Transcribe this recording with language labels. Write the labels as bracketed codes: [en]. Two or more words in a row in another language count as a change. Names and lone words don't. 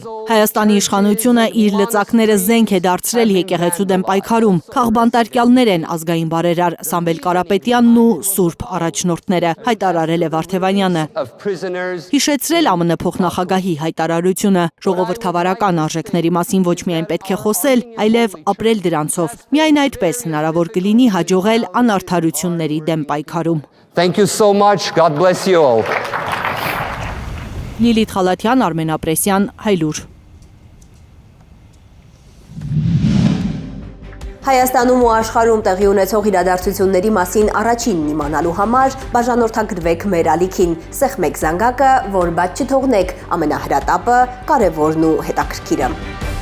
[hy] Հայաստանի իշխանությունը իր լծակները զենք է դարձրել եկեղեցու դեմ պայքարում։ Քաղբանտարկյալներ են ազգային բարերար Սամվել Կարապետյանն ու սուրբ առաջնորդները, հայտարարել է Վարդևանյանը։ Հիշեցրել ԱՄՆ փոխնախագահի հայտարարությունը, ժողովրդավարական արժեքների մասին ոչ միայն պետք է խոսել, այլև ապրել դրանցով։ Միայն այդպես հնարավոր կլինի հաջողել անարդարությունների դեմ պայքարում։ [en] Thank you so much. God bless you all. [hy] Լիլիթ Խալաթյան, Արմեն Ապրեսյան, Հայլուր։ Հայաստանում ու աշխարհում տեղի ունեցող իրադարձությունների մասին առաջինն իմանալու համար բաժանորդագրվեք մեր ալիքին, սեղմեք զանգակը, որ բաց չթողնեք ամենահրատապը, կարևորն ու հետաքրքիրը։